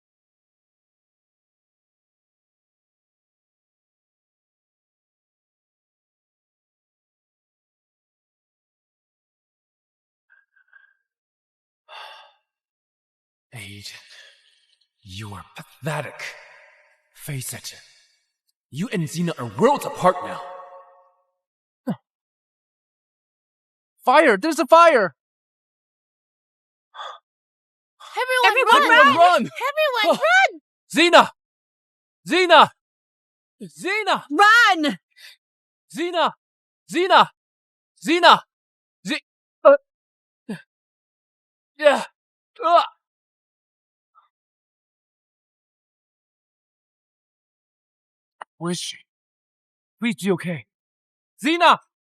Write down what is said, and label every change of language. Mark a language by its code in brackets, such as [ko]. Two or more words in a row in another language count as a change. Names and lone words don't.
[en] Aiden, you are pathetic. Face it. You and Zena are worlds apart now. Fire! There's a fire! Everyone run! Run! Everyone run! Zena! Zena! Zena! Run! Zena! Zena! Zena! Yeah! Where is she? Please be okay. Zena!